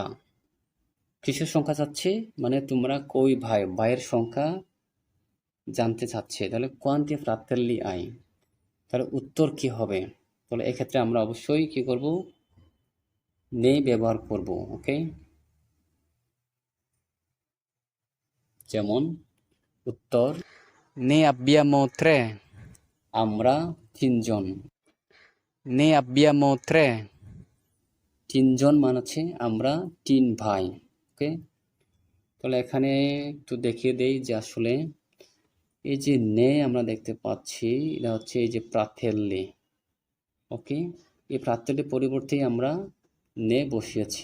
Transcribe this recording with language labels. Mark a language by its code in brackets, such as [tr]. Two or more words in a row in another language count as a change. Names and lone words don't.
[bn] কিসের সংখ্যা চাচ্ছে, মানে তোমরা কই ভাই, ভাইয়ের সংখ্যা জানতে চাচ্ছে। তাহলে [it] quanti fratelli hai, [bn] তাহলে উত্তর কি হবে। তাহলে এক্ষেত্রে আমরা অবশ্যই কি করব, নে ব্যবহার করব। ওকে, যেমন উত্তর, [it] ne abbiamo tre, [bn] আমরা তিনজন। [it] নে abbiamo tre, [bn] তিনজন মানে হচ্ছে আমরা তিন ভাই। ওকে, তাহলে এখানে একটু দেখিয়ে দেই যে আসলে এই যে নে আমরা দেখতে পাচ্ছি, এটা হচ্ছে এই যে প্রাথেল্যে। ওকে, এই প্রাথেল্যের পরিবর্তে আমরা নে বসিয়েছি।